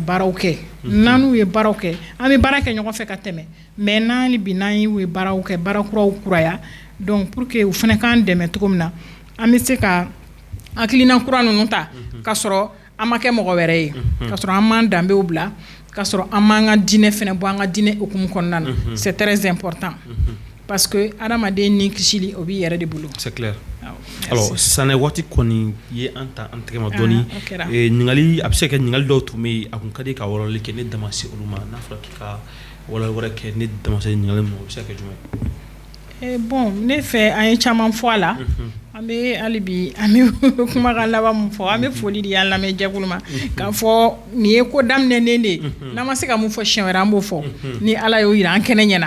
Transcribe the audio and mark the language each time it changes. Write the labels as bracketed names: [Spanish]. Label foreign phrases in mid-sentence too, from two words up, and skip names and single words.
[Bambara] baaraw kɛ n'an ye baaraw kɛ an bɛ baara kɛ ɲɔgɔn fɛ ka tɛmɛ mais n'an bi n'an ye baaraw kɛ baara kuraw kuraya [French] donc pour que [Bambara] u fana k'an dɛmɛ cogo min na an bɛ se ka hakilina kura ninnu ta ka sɔrɔ an ma kɛ mɔgɔ wɛrɛ ye ka sɔrɔ an m'an danbew bila ka sɔrɔ an m'an ka diinɛ fana bɔ an ka diinɛ hukumu kɔnɔna na [French] c'est très important parce que [Bambara] adamaden ni kisili o b'i yɛrɛ de bolo. [French] C'est clair. [Bambara] Alors sanɛ waati kɔni ye an ta an tɛgɛ ma dɔɔni ɲininkali a bɛ se ka kɛ ɲininkali dɔw tun bɛ yen a kun ka di ka wɔlɔli kɛ ne da ma se olu ma n'a fɔra k'i ka wɔlɔli wɛrɛ kɛ ne da ma se ɲininkali ma o bɛ se ka kɛ jumɛn. Bon ne fɛ an ye caman fɔ a la an bɛ hali bi an bɛ kumakan laban mun fɔ an bɛ foli di an lamɛn jɛkulu ma k'a fɔ nin ye ko daminɛnen de ye n'an ma se ka mun fɔ siɲɛ wɛrɛ an b'o fɔ ni Ala y'o yira an kɛnɛ ɲɛna.